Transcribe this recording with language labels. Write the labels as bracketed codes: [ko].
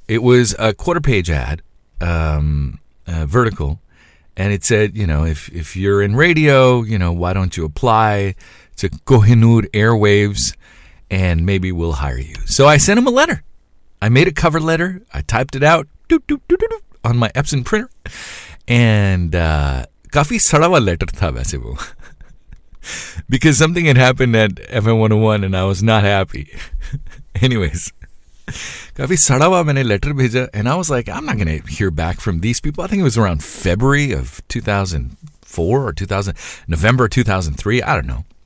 [en] It was a quarter page ad, vertical. And it said, you know, if you're in radio, you know, why don't you apply to Kohinoor Airwaves and maybe we'll hire you. So I sent him a letter. I made a cover letter. I typed it out on my Epson printer. [ur] And coffee سراوا letter تھا ویسے وہ۔ [en] Because something had happened at FM 101 and I was not happy. Anyways, [ur] kafi sarawa maine letter bheja, [en] and I was like, I'm not going to hear back from these people. I think it was around February of 2004 or November 2003. I don't know.